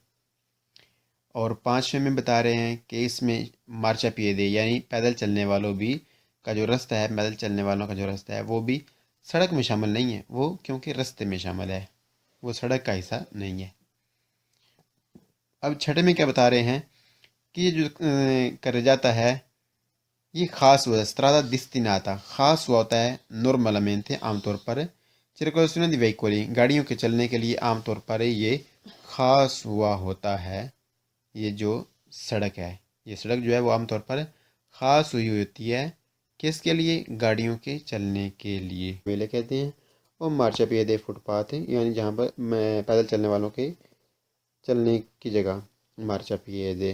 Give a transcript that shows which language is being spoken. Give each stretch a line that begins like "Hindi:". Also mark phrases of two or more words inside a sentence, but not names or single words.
Urdu: اور 5ویں میں بتا رہے ہیں کہ اس میں مارچا پیدے یعنی پیدل چلنے والوں بھی کا جو راستہ ہے پیدل چلنے والوں کا جو راستہ ہے وہ بھی سڑک میں شامل نہیں ہے. وہ کیونکہ رستے میں شامل ہے وہ سڑک کا حصہ نہیں ہے. اب 6 میں کیا بتا رہے ہیں کہ یہ جو کرے جاتا ہے یہ خاص ہوا استرادا destinata خاص ہوا ہوتا ہے normalmente عام طور پر
Italian: circolazione di veicoli
Urdu: گاڑیوں کے چلنے کے لیے عام طور پر یہ خاص ہوا ہوتا ہے. یہ جو سڑک ہے یہ سڑک جو ہے وہ عام طور پر خاص ہوئی ہوتی ہے کس کے لیے گاڑیوں کے چلنے کے لیے. ویلے کہتے ہیں اور مارچا پیدے فٹ پاتھ یعنی جہاں پر پیدل چلنے والوں کے چلنے کی جگہ مارچا پیدے.